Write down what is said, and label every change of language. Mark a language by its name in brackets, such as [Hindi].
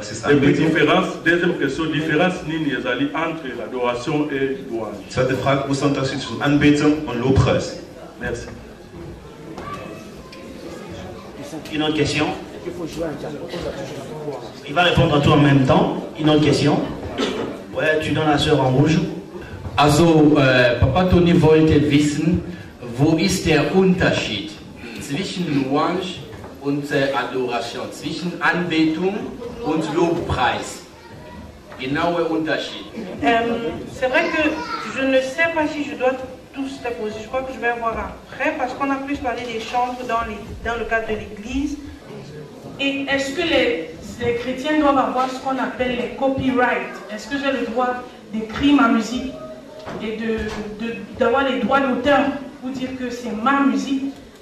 [French] Et puis différence, deuxième question, différence [Lingala] nini ezali [French] entre l'adoration et louange. [German] Zweite Frage, wo ist der Unterschied zwischen Anbetung und Lobpreis? [French] Merci. Une autre question? Il va répondre à tout en même temps. Une autre question? Ouais, tu donnes la sœur en rouge. [German] Also, Papa Tony wollte wissen, wo ist der Unterschied zwischen Louange und Adoration, zwischen Anbetung und Lobpreis. Genauer Unterschied. [French] C'est vrai que je ne sais pas si je dois tous les poser. Je crois que je vais voir après parce qu'on a plus parlé des chantres dans le cadre de l'église. Et est-ce que les chrétiens doivent avoir ce qu'on appelle les copyrights? Est-ce que j'ai le droit d'écrire ma musique et d'avoir les droits d'auteur pour dire que c'est ma musique?